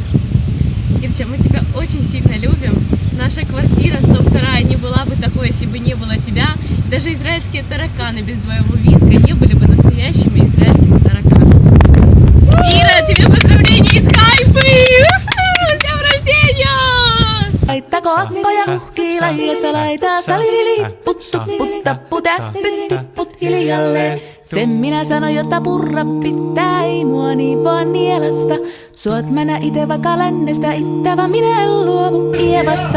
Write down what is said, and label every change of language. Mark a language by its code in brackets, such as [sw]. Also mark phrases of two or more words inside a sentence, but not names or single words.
[ru] Ирча, мы тебя очень сильно любим. Наша квартира 102 не была бы такой, если бы не было тебя. Даже израильские тараканы без твоего визга не были бы настоящими израильскими тараканами. Ира, тебе поздравления из Хайфы! С днем рождения! [fi] Laittako akkoja huhkii laijasta laitaa, salivili hipput, tupput, tapput, äppyt, tipput hiljalleen. Sen minä sanoin, jotta purra pitää, ei mua niin vaan nielasta. Suot mä nää ite vaikka lännestä ittävä, minä en luovu Ievasta.